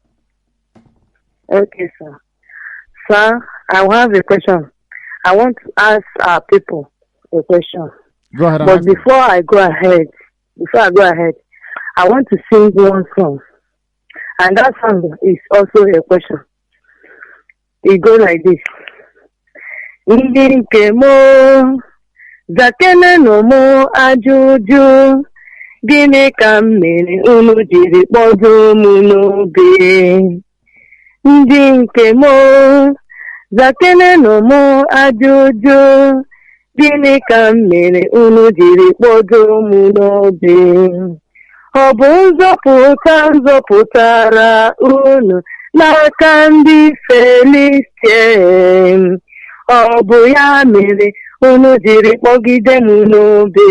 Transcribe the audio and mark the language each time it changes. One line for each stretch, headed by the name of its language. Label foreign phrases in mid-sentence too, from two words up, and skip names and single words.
English: Okay, sir. Sir, I have a question. I want to ask our people a question. Go ahead. But before I go ahead, I want to sing one song. And that song is also a question. It goes like this.
Igbo: Ndị nke mo, zakene no mo ajụjụ, gịnị ka m mere unu jiri kpọdo m n'obe? Ndị nke mo, zakene no mo ajụjụ, gịnị ka m mere unu jiri kpọdo m n'obe? Ọ bụ nzọpụtara unu n'aka ndị Filistia. Ọ bụ ya mere unu jiri kpọgide m n'obe.